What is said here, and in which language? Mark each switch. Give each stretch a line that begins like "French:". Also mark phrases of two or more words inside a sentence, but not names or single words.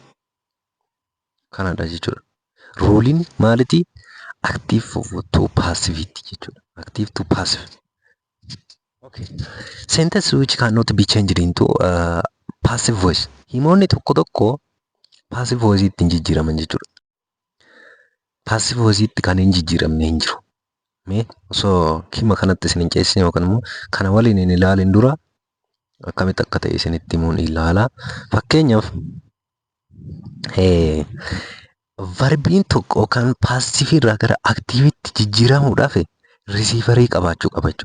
Oromo: Kanadha jechuudha. Ruuliin maaliti?
English: Active to passive jechuudha. Active to passive. Okay. Sentence which cannot be changed into passive voice.
Oromo: Himoonni tokko tokko
English: passive voice
Oromo: itti hin jijjiiraman jechuudha.
English: Passive voice
Oromo: itti kan hin jijjiiramne hin jiru. Mee osoo kima kanatti isin hin ceesine yookaan immoo kana waliin hin ilaalin dura akkamitti akka ta'e isinitti himuun ilaala. Fakkeenyaaf verbiin tokko yookaan passive irraa gara activeetti jijjiiramuudhaaf receiverii qabaachuu qaba jechuudha.